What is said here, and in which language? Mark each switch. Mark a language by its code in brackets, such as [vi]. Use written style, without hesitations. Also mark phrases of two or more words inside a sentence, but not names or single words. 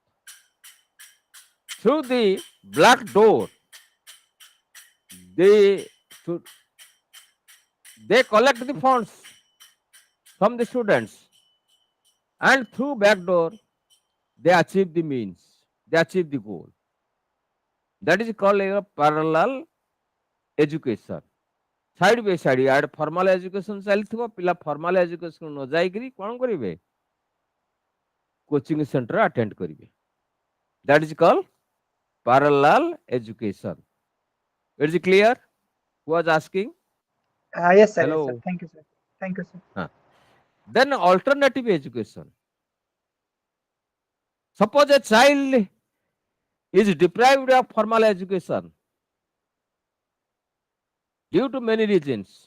[en] Through the black door, they to- they collect the funds from the students and through back door they achieve the means, they achieve the goal. That is called a parallel education. side by side [or] ଇଆଡେ [en] formal education [or] ଚାଲିଥିବ, ପିଲା [en] formal education [or] ନ ଯାଇକିରି କଣ କରିବେ, [en] coaching center attend [or] କରିବେ। [en] That is called parallel education. It is clear? Who was asking? Yes, sir. Yes, sir. Hello. Thank you, sir. Thank you, sir. Huh. Then alternative education. Suppose a child is deprived of formal education due to many reasons.